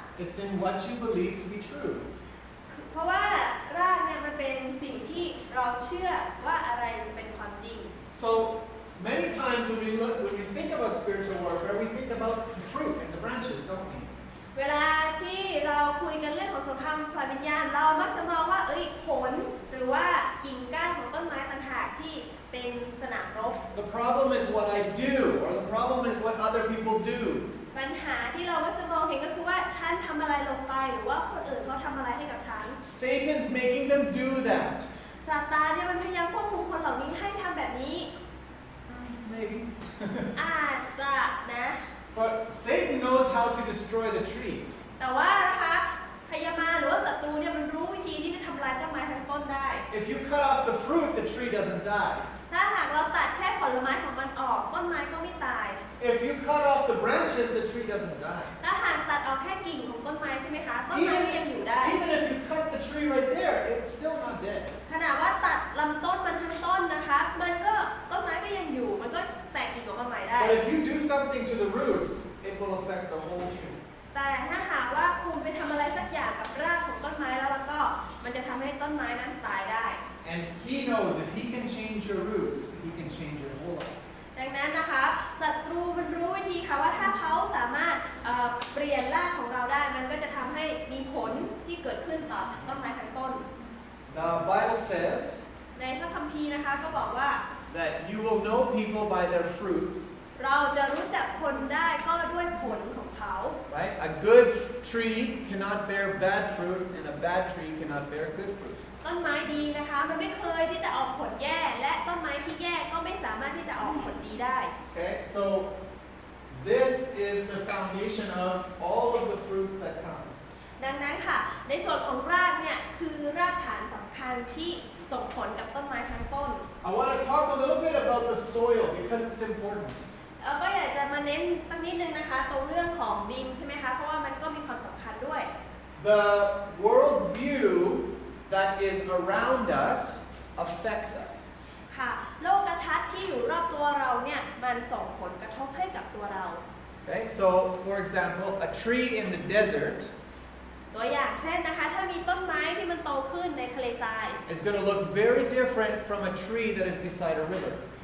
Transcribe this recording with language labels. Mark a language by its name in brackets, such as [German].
[English] It's in what you believe to be true. [Thai] เพราะว่ารากเนี่ยมันเป็นสิ่งที่เราเชื่อว่าอะไรจะเป็นความจริง [English] So many times when we think about spiritual warfare, we think about the fruit and the branches, don't we? [Thai] เวลาที่เราคุยกันเรื่องของสงครามฝ่ายวิญญาณเรามักจะมองว่าผลหรือว่ากิ่งก้านของต้นไม้ต่างหากที่เป็นสนามรบ [English] The problem is what I do, or the problem is what other people do. [Thai] ปัญหาที่เรามักจะมองเห็นก็คือว่าฉันทำอะไรลงไปหรือว่าคนอื่นเขาทำอะไรให้กับฉัน [English] Satan's making them do that. [Thai] ซาตานเนี่ยมันพยายามควบคุมคนเหล่านี้ให้ทำแบบนี้ [English] Maybe. [Thai] อาจจะนะ [English] But Satan knows how to destroy the tree. [Thai] แต่ว่านะคะพยามารหรือว่าศัตรูเนี่ยมันรู้วิธีที่จะทำลายต้นไม้ทั้งต้นได้ [English] If you cut off the fruit, the tree doesn't die. [Thai] ถ้าหากเราตัดแค่ผลไม้ของมันออกต้นไม้ก็ไม่ตาย [English] If you cut off the branches, the tree doesn't die. [Thai] ถ้าหากตัดออกแค่กิ่งของต้นไม้ใช่ไหมคะต้นไม้ก็ยังอยู่ได้ [English] Even if you cut the tree right there, it's still not dead. [Thai] ขนาดว่าตัดลำต้นมันทั้งต้นนะคะมันก็ต้นไม้ก็ยังอยู่มันก็แตกกิ่งออกมาใหม่ได้ [English] But if you do something to the roots, it will affect the whole tree. [Thai] แต่ถ้าหากว่าคุณไปทำอะไรสักอย่างกับรากของต้นไม้แล้วก็มันจะทำให้ต้นไม้นั้นตายได้ [English] And he knows if he can change your roots, he can change your whole life. [Thai] ดังนั้นนะคะศัตรูมันรู้วิธีค่ะว่าถ้าเขาสามารถเปลี่ยนรากของเราได้มันก็จะทำให้มีผลที่เกิดขึ้นต่อต้นไม้ทั้งต้น [English] The Bible says [Thai] ในพระคัมภีร์นะคะก็บอกว่า [English] that you will know people by their fruits. [Thai] เราจะรู้จักคนได้ก็ด้วยผลของเขา [English] Right? A good tree cannot bear bad fruit, and a bad tree cannot bear good fruit. [Thai] ต้นไม้ดีนะคะมันไม่เคยที่จะออกผลแย่และต้นไม้ที่แย่ก็ไม่สามารถที่จะออกผลดีได้ [English] Okay, so this is the foundation of all of the fruits that come. [Thai] ดังนั้นค่ะในส่วนของรากเนี่ยคือรากฐานสำคัญที่ส่งผลกับต้นไม้ทั้งต้น [English] I want to talk a little bit about the soil because it's important. [Thai] ก็อยากจะมาเน้นสักนิดนึงนะคะตรงเรื่องของดินใช่ไหมคะเพราะว่ามันก็มีความสำคัญด้วย [English] The world view that is around us affects us. [Thai] ค่ะโลกทัศน์ที่อยู่รอบตัวเราเนี่ยมันส่งผลกระทบให้กับตัวเรา [English] Okay, so for example, a tree in the desert [Thai] ตัวอย่างเช่นนะคะถ้ามีต้นไม้ที่มันโตขึ้นในทะเลทราย [English] is going to look very different from a tree that is beside a river.